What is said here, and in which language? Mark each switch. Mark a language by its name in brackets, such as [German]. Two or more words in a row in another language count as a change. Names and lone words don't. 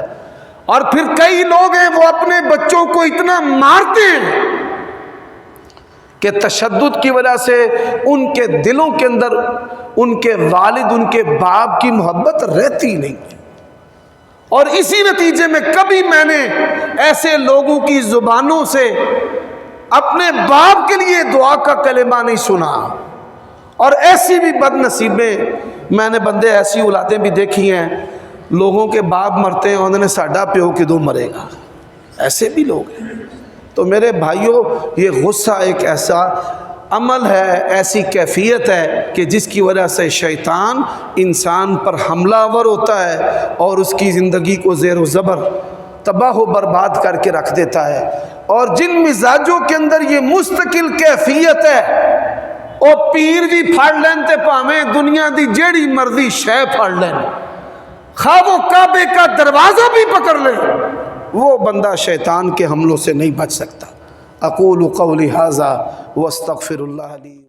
[Urdu] اور پھر کئی لوگ ہیں وہ اپنے بچوں کو اتنا مارتے ہیں کہ تشدد کی وجہ سے ان کے دلوں کے اندر ان کے والد ان کے باپ کی محبت رہتی نہیں، اور اسی نتیجے میں کبھی میں نے ایسے لوگوں کی زبانوں سے اپنے باپ کے لیے دعا کا کلمہ نہیں سنا۔ اور ایسی بھی بد نصیبیں میں نے بندے ایسی اولادیں بھی دیکھی ہیں، لوگوں کے باپ مرتے ہیں انہوں نے [Punjabi] ساڈا پیو کدوں مرے گا، [Urdu] ایسے بھی لوگ ہیں۔ تو میرے بھائیوں یہ غصہ ایک ایسا عمل ہے، ایسی کیفیت ہے کہ جس کی وجہ سے شیطان انسان پر حملہ آور ہوتا ہے اور اس کی زندگی کو زیر و زبر تباہ و برباد کر کے رکھ دیتا ہے۔ اور جن مزاجوں کے اندر یہ مستقل کیفیت ہے، [Punjabi] او پیر بھی پھڑ لین تے پاویں دنیا دی جیڑی مرضی شے پھڑ لین، [Urdu] خواہ وہ کعبے کا دروازہ بھی پکڑ لے، وہ بندہ شیطان کے حملوں سے نہیں بچ سکتا۔ [Arabic] اقول قولی ھذا واستغفر اللہ لی۔